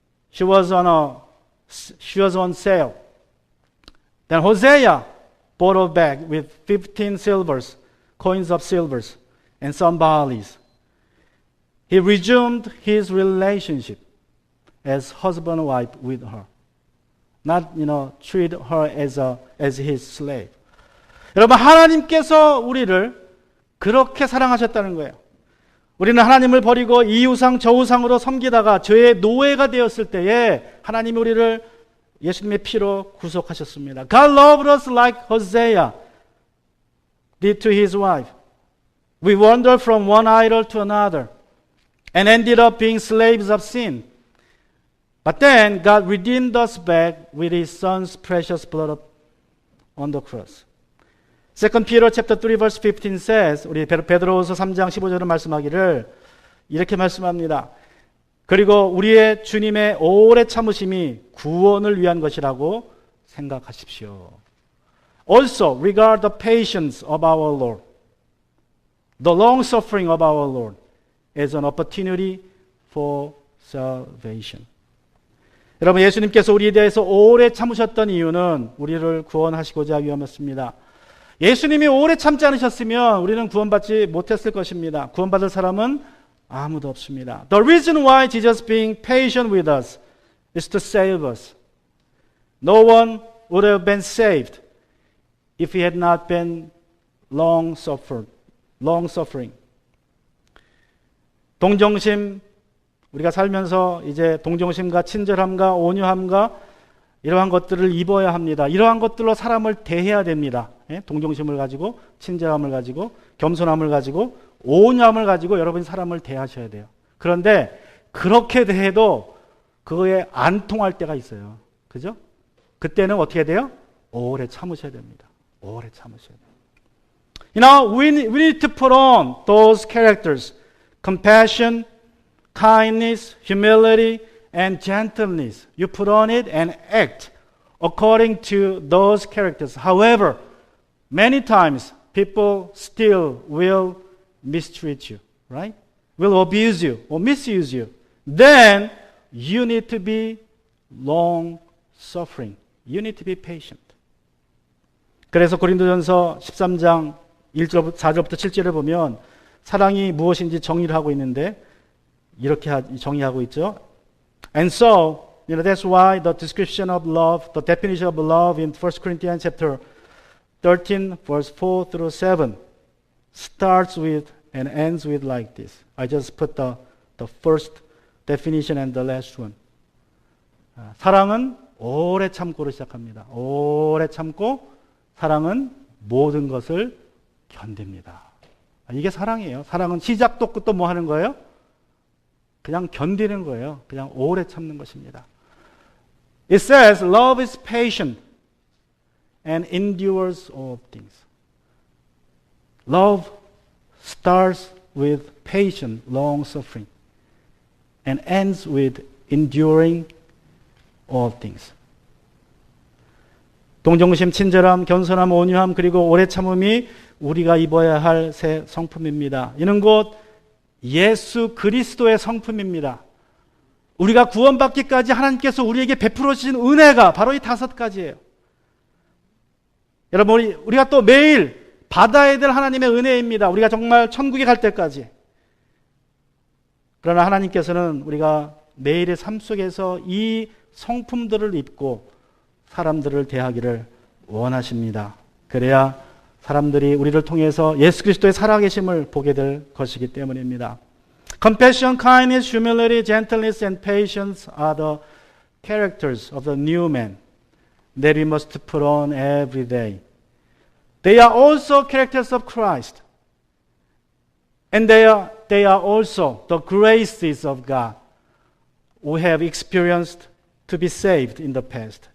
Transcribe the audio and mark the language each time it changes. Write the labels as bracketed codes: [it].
[en] She was on sale. Then Hosea bought her back with 15 coins of silvers and some barleys. He resumed his relationship as husband and wife with her. Not, treat her as his slave. [ko] 여러분, 하나님께서 우리를 그렇게 사랑하셨다는 거예요. 우리는 하나님을 버리고 이 우상 저 우상으로 섬기다가 죄의 노예가 되었을 때에 하나님이 우리를 예수님의 피로 구속하셨습니다. [en] God loved us like Hosea did to his wife. We wandered from one idol to another and ended up being slaves of sin. But then God redeemed us back with his son's precious blood on the cross. 2 Peter chapter 3 verse 15 says, [ko] 우리 베드로후서 3장 15절은 말씀하기를 이렇게 말씀합니다. 그리고 우리의 주님의 오래 참으심이 구원을 위한 것이라고 생각하십시오. [en] Also regard the patience of our Lord, the long suffering of our Lord, as an opportunity for salvation. [ko] 여러분, 예수님께서 우리에 대해서 오래 참으셨던 이유는 우리를 구원하시고자 위함이었습니다. 예수님이 오래 참지 않으셨으면 우리는 구원받지 못했을 것입니다. 구원받을 사람은 아무도 없습니다. [en] The reason why Jesus being patient with us is to save us. No one would have been saved if he had not been long suffering. [ko] 동정심, 우리가 살면서 이제 동정심과 친절함과 온유함과 이러한 것들을 입어야 합니다. 이러한 것들로 사람을 대해야 됩니다. 동정심을 가지고, 친절함을 가지고, 겸손함을 가지고, 온유함을 가지고 여러분이 사람을 대하셔야 돼요. 그런데 그렇게 대해도 그거에 안 통할 때가 있어요. 그죠? 그때는 어떻게 돼요? 오래 참으셔야 됩니다. 오래 참으셔야 돼요. [en] We need to put on those characters. Compassion, kindness, humility, and gentleness. You put on it and act according to those characters. However, many times people still will mistreat you, right? Will abuse you or misuse you. Then you need to be long suffering. You need to be patient. [ko] 그래서 고린도전서 13장 4절부터 7절을 보면 사랑이 무엇인지 정의를 하고 있는데 이렇게 정의하고 있죠. [en] And so, that's why the description of love, the definition of love in 1 Corinthians chapter 13, verse 4 through 7 starts with and ends with like this. I just put the first definition and the last one. [ko] 사랑은 오래 참고로 시작합니다. 오래 참고 사랑은 모든 것을 견딥니다. 이게 사랑이에요. 사랑은 시작도 끝도 뭐 하는 거예요? 그냥 견디는 거예요. 그냥 오래 참는 것입니다. [en] It says, love is patient and endures all things. Love starts with patient, long suffering and ends with enduring all things. [ko] 동정심, 친절함, 겸손함, 온유함, 그리고 오래 참음이 우리가 입어야 할 새 성품입니다. 이는 곧 예수 그리스도의 성품입니다. 우리가 구원받기까지 하나님께서 우리에게 베풀어 주신 은혜가 바로 이 5가지예요. 여러분, 우리가 또 매일 받아야 될 하나님의 은혜입니다. 우리가 정말 천국에 갈 때까지. 그러나 하나님께서는 우리가 매일의 삶 속에서 이 성품들을 입고 사람들을 대하기를 원하십니다. 그래야 사람들이 우리를 통해서 예수 그리스도의 살아계심을 보게 될 것이기 때문입니다. [en] Compassion, kindness, humility, gentleness, and patience are the characters of the new man that we must put on every day. They are also characters of Christ. And they are also the graces of God we have experienced to be saved in the past.